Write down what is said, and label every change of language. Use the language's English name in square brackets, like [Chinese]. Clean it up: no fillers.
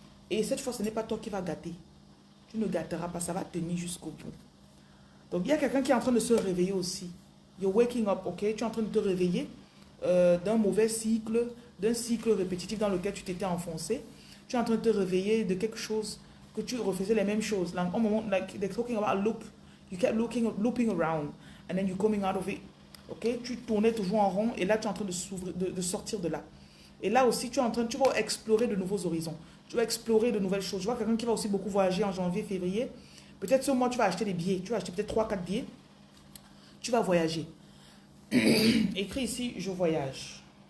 [French] Et cette fois, ce n'est pas toi qui vas gâter. Tu ne gâteras pas, ça va tenir jusqu'au bout. Donc, il y a quelqu'un qui est en train de se réveiller aussi. [English] You're waking up, ok? [French] Tu es en train de te réveiller d'un mauvais cycle, d'un cycle répétitif dans lequel tu t'étais enfoncé. Tu es en train de te réveiller de quelque chose que tu refaisais les mêmes choses. [English] Like, [French] au moment, [English] like they're talking about a loop. You kept looping around and then you're coming out of it. Ok? [French] Tu tournais toujours en rond et là, tu es en train de sortir de là. Et là aussi, tu vas explorer de nouveaux horizons. Tu vas explorer de nouvelles choses. Je vois quelqu'un qui va aussi beaucoup voyager en janvier, février. Peut-être ce mois, tu vas acheter des billets. Tu vas acheter peut-être 3, 4 billets. Tu vas voyager. Écrit ici, je voyage.